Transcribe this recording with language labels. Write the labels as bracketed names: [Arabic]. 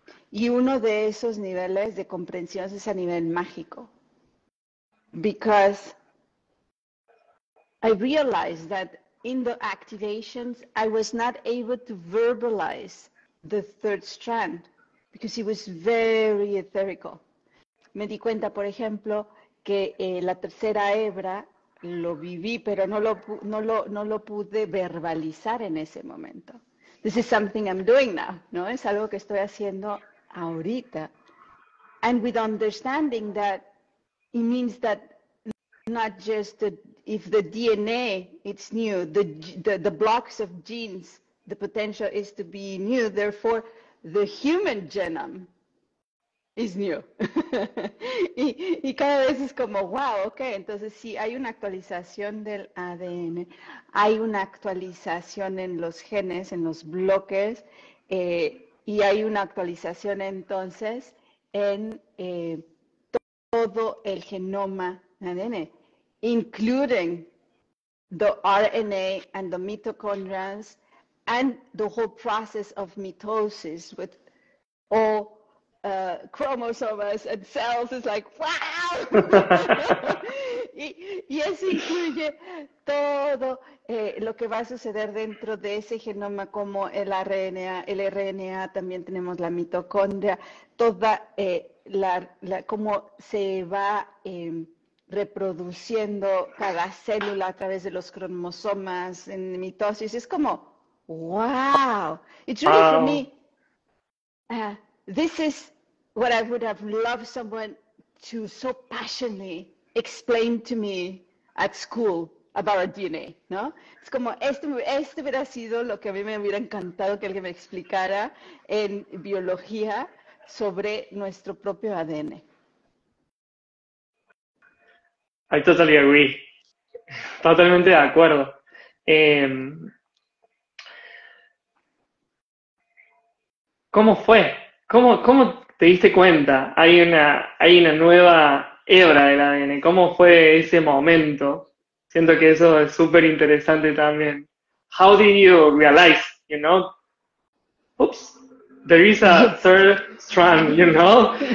[Spanish] Y uno de esos niveles de comprensión es a nivel mágico. [English] Because I realized that in the activations, I was not able to verbalize the third strand because it was very etherical. [Spanish] Me di cuenta, por ejemplo, que la tercera hebra lo viví, pero no lo pude verbalizar en ese momento. [English] This is something I'm doing now, ¿no? [Spanish] Es algo que estoy haciendo ahorita. [English] And with understanding that it means that not just if the DNA it's new, the blocks of genes, the potential is to be new, therefore the human genome is new. [Spanish] y cada vez es como, wow, ok, entonces sí, hay una actualización del ADN, hay una actualización en los genes, en los bloques, y hay una actualización entonces en todo el genoma ADN, [English] including the RNA and the mitochondria and the whole process of mitosis with all chromosomes and cells. Is like, wow. [Spanish] y eso incluye todo lo que va a suceder dentro de ese genoma, como el RNA, también tenemos la mitocondria, toda cómo se va reproduciendo cada célula a través de los cromosomas en mitosis. Es como, wow. [English] It's really for me, this is what I would have loved someone to so passionately explain to me at school about our DNA, ¿no? [Spanish] Es como, este hubiera sido lo que a mí me hubiera encantado que alguien me explicara en biología sobre nuestro propio ADN. [English] I totally agree. [Spanish] Totalmente de acuerdo. ¿Cómo fue? ¿Cómo te diste cuenta? Hay una nueva hebra del ADN. ¿Cómo fue ese momento? Siento que eso es súper interesante también. [English] How did you realize, you know? Oops, there is a third strand, you know?